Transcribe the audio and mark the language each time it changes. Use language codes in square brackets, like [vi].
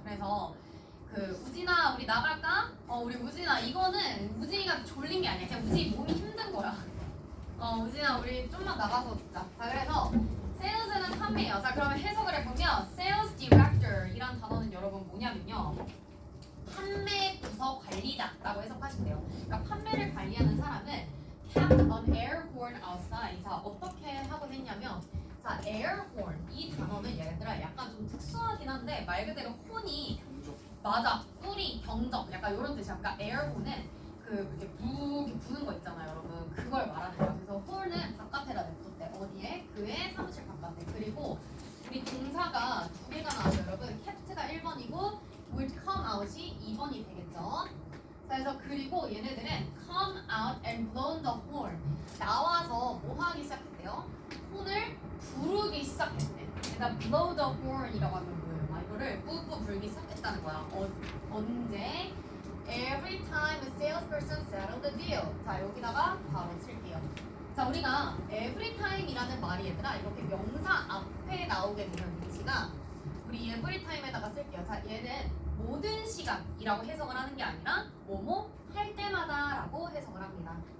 [ko] 그래서 우진아 우리 나갈까? 우리 우진아, 이거는 우진이가 졸린 게 아니야. 그냥 우진이 몸이 힘든 거야. 우진아 우리 좀만 나가서 듣자. 자 그래서 세일즈는 판매예요. 자 그러면 해석을 해보면 Sales Director 이란 단어는 여러분 뭐냐면요, 판매 부서 관리자라고 해석하시면 돼요. 그러니까 판매를 관리하는 사람은 [en] kept an air horn outside. [ko] 자 어떻게 하곤 했냐면, 자 air horn 이 단어는 얘들아 약간 좀 특수하긴 한데 말 그대로 혼이 맞아, 뿌리, 경적 약간 이런 뜻이야. 그러니까 air horn은 이렇게 부는 거 있잖아요 여러분. 그걸 말하는 거야. 그래서 horn은 바깥에다 냅뒀대. 어디에? 그의 사무실 바깥에. 그리고 우리 동사가 두 개가 나와서 여러분, kept가 1번이고 would come out이 2번이 되겠죠. 자 그래서 그리고 얘네들은 [en] come out and blow the horn, [ko] 나와서 뭐 하기 시작했대요? 혼을 부르기 시작했대. 그러니까 [en] blow the horn [ko] 이라고 하면 뭐예요? 이거를 뿌뿌 불기 시작했다는 거야. 언제? [en] Every time a salesperson settled the deal. [ko] 자 여기다가 바로 칠게요. 자 우리가 every time이라는 말이 얘들아 이렇게 명사 앞에 나오게 되는 위치가 우리 every time에다가 쓸게요. 자 얘는 모든 시간이라고 해석을 하는 게 아니라 뭐뭐 할 때마다라고 해석을 합니다.